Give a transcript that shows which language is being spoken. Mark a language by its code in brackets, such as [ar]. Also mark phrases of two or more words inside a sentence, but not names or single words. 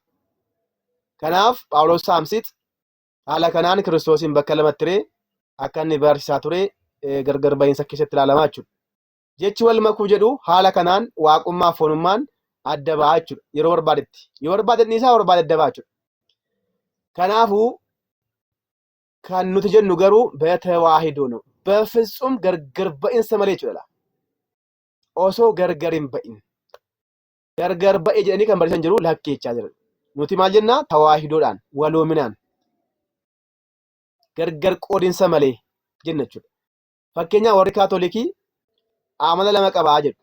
[om] Kanaaf Phaawulos Saamsiit haala kanaan Kiristoosin bakka lamatti hiree akka inni barsiisaa ture gargar ba'iinsa keessatti ilaalamaa jechuudha. Jechi wal makuu jedhu haala kanaan waaqummaa fi foonummaan adda ba'aa jechuudha. Yeroo barbaadetti. Yoo barbaade dhiisaa barbaade adda ba'aa jechuudha. Kanaafuu kan nuti jennu garuu [am] በተዋሂዶ ነው. [om] በፍጹም gargar ba'iinsa malee jechuudha. Osoo gargar hin ba'in. Gargar ba'e jedhanii kan barsiisan jiru lakkeechaa jiran. Nuti maal jennaa? Tawaahidoodhaan, waloominaan. Gargar qoodinsa malee jenna jechuudha. Fakkeenyaaf warri Kaatoolikii amala lama qabaa jedhu.